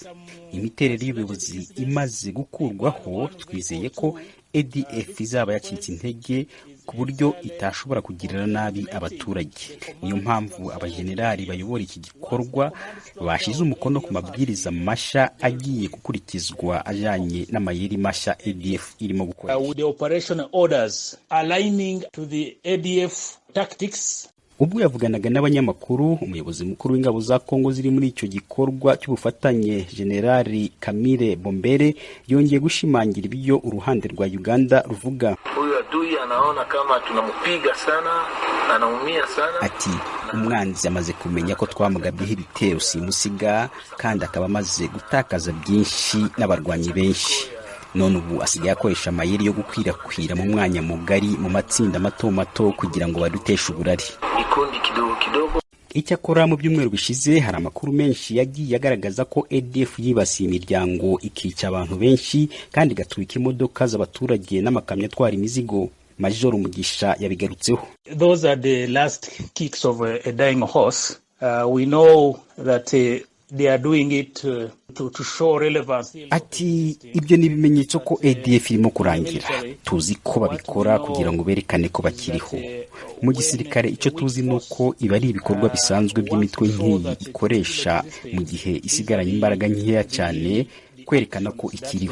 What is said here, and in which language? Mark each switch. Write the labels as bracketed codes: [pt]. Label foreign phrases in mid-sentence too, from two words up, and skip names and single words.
[rw] Imiterere y'ubuyobozi imaze gukurwaho, twizeye ko ADF izaba yacitse intege ku buryo itashobora kugirira nabi abaturage. Niyo mpamvu abajenerali bayobora iki gikorwa bashize umukono ku mabwiriza masha agiye gukurikizwa ajanye n'amayeri masha ADF irimo gukora. [en] With the operational orders aligning to the ADF tactics. [rw] Ubwo yavuganaga n'abanyamakuru, umuyobozi mukuru w'ingabo za Kongo ziri muri icyo gikorwa cy'ubufatanye Generali Kamile Bombere yongeye gushimangira ibyo uruhande rwa Uganda ruvuga. [sw] Huyu adui anaona kama tunamupiga sana, anaumia sana. [rw] Ati umwanzi amaze kumenya ko twamugabyeho ibitero simusiga kandi akaba amaze gutakaza byinshi n'abarwanyi benshi. None ubu asigaye akoresha amayeri yo gukwirakwira mu mwanya mugari mu matsinda mato mato kugira ngo baduteshe uburari. Icyakora mu byumweru bishize hari amakuru menshi yagiye agaragaza ko ADF yibasiye imiryango ikica abantu benshi kandi igatwika imodoka z'abaturage n'amakamyo atwara imizigo. Major Mugisha yabigarutseho. [en] Those are the last kicks of a dying horse. We know that they are doing it to show relevance. [rw] Ati ibyo ni ibimenyetso ko ADF irimo kurangira. Tuzi ko babikora kugira ngo berekane ko bakiriho. Mu gisirikare icyo tuzi nuko iba ari ibikorwa bisanzwe by'imitwe nk'iyi ikoresha mu gihe isigaranye imbaraga nkeya cyane, kwerekana ko ikiriho.